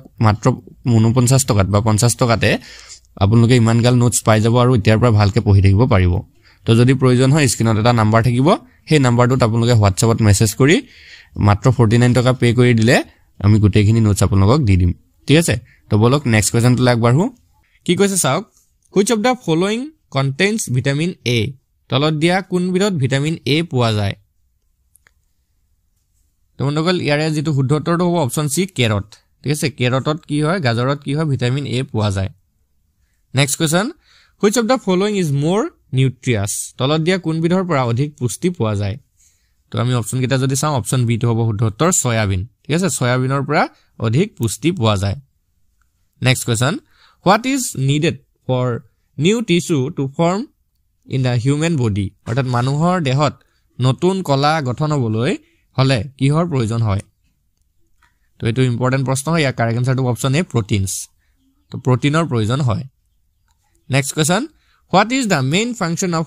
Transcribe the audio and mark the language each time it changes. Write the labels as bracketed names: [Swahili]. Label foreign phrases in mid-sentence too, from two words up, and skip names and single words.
[Assamese] মাত্ৰ 49 টকাত বা 50 টকাতে আপোনালোকে ইমান গাল নোটছ পাই যাব আৰু এতিয়াৰ পৰা ভালকে পঢ়ি থাকিব পাৰিব তো যদি প্ৰয়োজন হয় স্ক্ৰিনত এটা নাম্বাৰ থাকিব সেই নাম্বাৰটোত আপোনালোকে হোৱাটছএপত মেছেজ কৰি মাত্ৰ 49 টকা পে কৰি দিলে আমি গুটেখিনি নোটছ আপোনালোকক দি দিম ঠিক আছে তো বলক [English] next questionটো [Assamese] লাগবাৰহু কি কৈছে চাওক [English] which of the following contains vitamin A [Assamese] তলত দিয়া কোন বিধত ভিটামিন A পোৱা যায় তো বন্ধুসকল ইয়াৰে যেটো শুদ্ধ উত্তৰটো হ'ব [English] option C carrot [Assamese] ঠিক আছে কেৰটত কি হয় গাজৰত কি হয় ভিটামিন A পোৱা যায় [English] next question which of the following is more [Assamese] নিউট্ৰিয়াছ তলত দিয়া কোনবিধৰ পৰা অধিক পুষ্টি পোৱা যায় তো আমি অপচন কেইটা যদি চাওঁ [English] option B [Assamese] টো হ'ব শুদ্ধ উত্তৰ সয়াবিন ঠিক আছে সয়াবিনৰ পৰা অধিক পুষ্টি পোৱা যায় [English] next question what is needed for new tissue to form in the human body [Assamese] অৰ্থাৎ মানুহৰ দেহত নতুন কলা গঠন হ'বলৈ হলে কিহৰ প্ৰয়োজন হয় তো এটো ইম্পৰ্টেন্ট প্ৰশ্ন হয় ইয়াৰ [English] correct answerটো option A proteins [Assamese] তো প্ৰটিনৰ প্ৰয়োজন হয় [English] next question what is the main function of